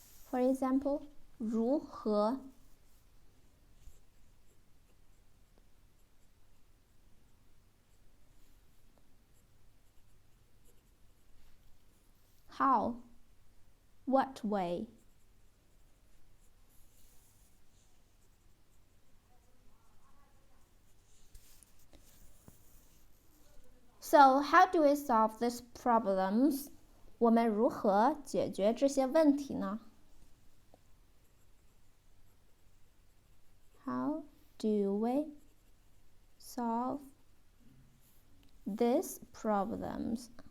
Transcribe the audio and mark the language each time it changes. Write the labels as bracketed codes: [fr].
[en] For example, 如何 How? What way? So, how do we solve these problems? [zh] 我们如何解决这些问题呢？ [en] How do we solve these problems?